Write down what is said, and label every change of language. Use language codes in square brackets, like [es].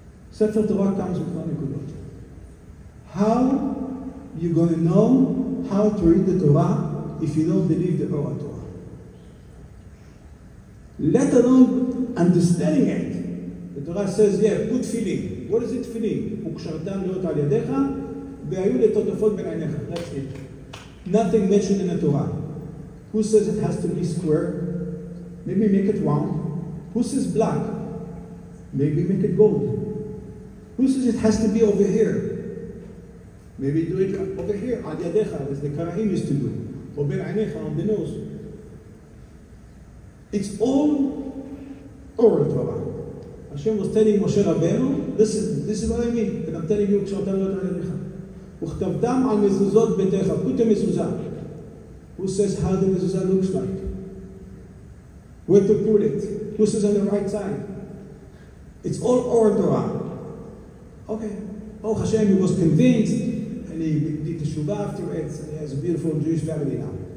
[en] Sefer Torah comes with no nekudot. How you going to know how to read the Torah if you don't believe the oral Torah? Let alone understanding it. The Torah says, yeah, put tefillin. What is it tefillin? [he] וקשרתם להיות על ידיך והיו לטוטפות בין עיניך. [en] That's it. Nothing mentioned in the Torah. Who says it has to be square? Maybe make it round. Who says black? Maybe make it gold. Who says it has to be over here? Maybe do it over here, al yadecha, as the Karaim used to do. Or ben ainecha, on the nose. It's all oral Torah. Hashem was telling Moshe Rabbeinu, listen, this is what I mean, and I'm telling you, kshartam lo ta'alecha. [he] וכתבתם על מזוזות ביתך, [en] put a mezuzah. Who says how the mezuzah looks like? Where to put it? Who says on the right side? It's all oral Torah. Okay. Oh, Hashem, he was convinced, and he did teshuvah afterwards, and he has a beautiful Jewish family now.